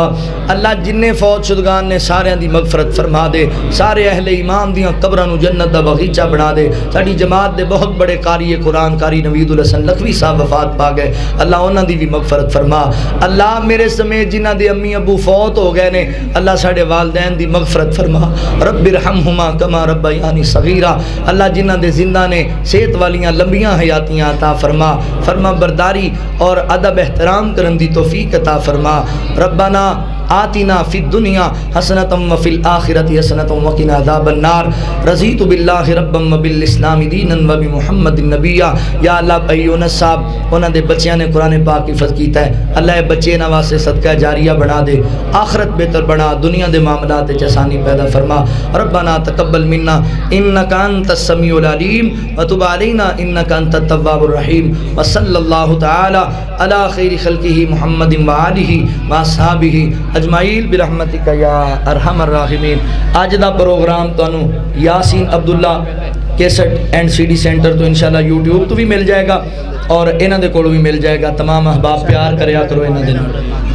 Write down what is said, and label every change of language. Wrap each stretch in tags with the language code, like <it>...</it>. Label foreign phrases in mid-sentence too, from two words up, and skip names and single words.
<pa>اللہ جنے فوت شدگان نے ساریاں دی مغفرت فرما دے، سارے اہلِ ایمان دیاں قبراں نوں جنت دا باغیچہ بنا بنا دے. ساڈی جماعت دے بہت بڑے قاری قرآن قاری نویدالحسن لکھوی صاحب وفات پا گئے، اللہ انہاں دی بھی مغفرت فرما. اللہ میرے سمیت جنہاں دے امی ابو فوت ہو گئے نے، اللہ ساڈے والدین دی مغفرت فرما.</pa> <ar>رب ارحمهما كما ربياني صغيرا,</ar> <pa>اللہ جنہاں دے زندہ نے صحت والیاں لمبیاں حیاتیاں عطا فرما. فرماں برداری اور ادب احترام کرن دی توفیق عطا فرما.</pa> <ar>ربنا آتنا في الدنيا حسنة وفي الآخرة حسنة وقنا عذاب النار. رضيت بالله ربا وبالإسلام دينا وبمحمد نبيا.</ar> <pa>یا اللہ بھائی یونس صاحب انہاں دے بچیاں نے قرآن پاک حفظ کیتا ہے، اللہ بچے انہاں واسطے صدقہ جاریہ بنا دے، آخرت بہتر بنا، دنیا دے معاملات چ آسانی پیدا فرما.</pa> <ar>ربنا تقبل منا إنك أنت السميع العليم وتب علينا إنك أنت التواب الرحيم. وصلى الله تعالى على خير خلقه محمد وآله وأصحابه أجمعين برحمتك يا أرحم الراحمين.</ar> <pa>اج دا پروگرام تہانوں یاسین عبداللہ کیسٹ اینڈ سی ڈی سینٹر تو ان شاء اللہ یوٹیوب تو بھی مل جائے گا اور انہاں دے کولوں بھی مل جائے گا. تمام احباب پیار کریا کرو انہاں دے نال.</pa>